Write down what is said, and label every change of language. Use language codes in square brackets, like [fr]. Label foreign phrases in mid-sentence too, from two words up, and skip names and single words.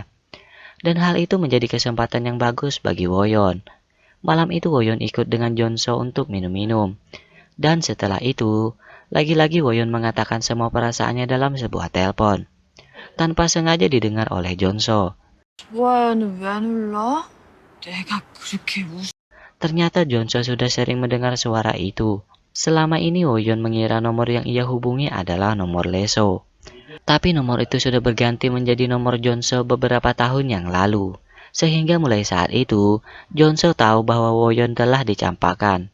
[id] Dan hal itu menjadi kesempatan yang bagus bagi Woyon. Malam itu Woyon ikut dengan Jonso untuk minum-minum. Dan setelah itu, lagi-lagi Woyon mengatakan semua perasaannya dalam sebuah telepon. Tanpa sengaja didengar oleh Jonso. [ko] 좋아요는 왜 안 올라? 내가 그렇게 [id] Ternyata Jonso sudah sering mendengar suara itu. Selama ini Woyon mengira nomor yang ia hubungi adalah nomor Leso. Tapi nomor itu sudah berganti menjadi nomor Jonso beberapa tahun yang lalu. Sehingga mulai saat itu, Jonso tahu bahwa Woyon telah dicampakkan.